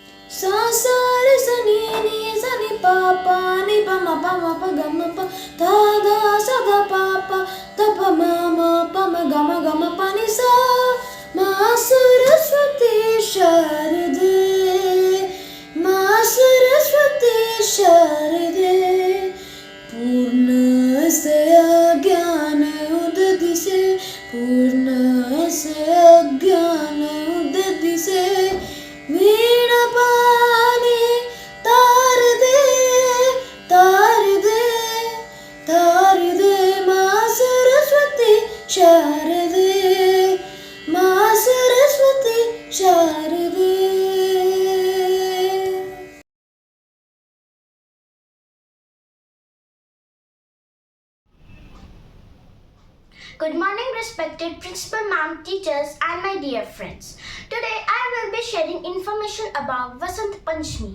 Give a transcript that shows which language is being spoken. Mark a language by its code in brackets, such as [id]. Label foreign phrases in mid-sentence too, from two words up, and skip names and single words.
[hi] सा सा रे सा नी पा पा नी पा मा गा मा पा धा धा सा धा पा पा धा पा मा गा मा पा नी सा माँ सरस्वती शारदे माँ सरस्वती शारदे पूर्ण से अज्ञान उदधि से पूर्ण से अज्ञान उदधि से वीणा पानी तार दे तार दे तार दे माँ सरस्वती शारदे माँ सरस्वती शारदे. [en] Good morning, respected principal ma'am, teachers and my dear friends. Today I will be sharing information about Basant Panchami.